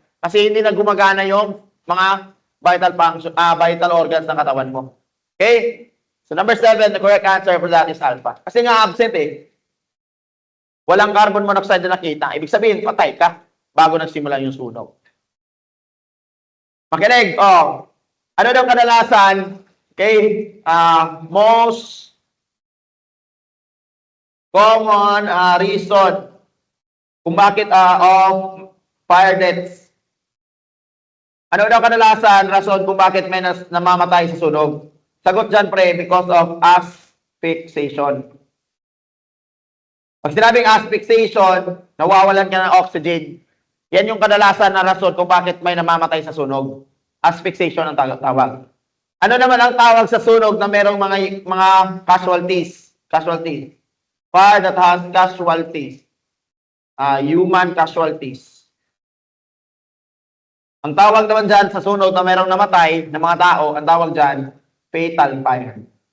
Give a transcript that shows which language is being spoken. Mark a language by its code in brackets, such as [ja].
[tl] Kasi hindi na gumagana yung mga vital organs ng katawan mo. [en] Okay? So, number 7, the correct answer for that is alpha. [tl] Kasi nga, absent eh. Walang carbon monoxide na nakita. Ibig sabihin, patay ka bago nagsimula yung sunog. Makinig, ano daw kadalasan, okay, most common reason kung bakit of fire deaths. Ano daw kadalasan rason kung bakit may namamatay sa sunog? Sagot dyan, pre, [en] because of asphyxiation. [tl] Pag sinabing asphyxiation, nawawalan ka ng oxygen. Yan yung kadalasan na rason kung bakit may namamatay sa sunog. Asphyxiation ang tawag. Ano naman ang tawag sa sunog na merong mga casualties? [en] Casualties. Fire that has casualties. Human casualties. [tl] Ang tawag naman dyan sa sunog na merong namatay na mga tao, ang tawag dyan, fatal fire.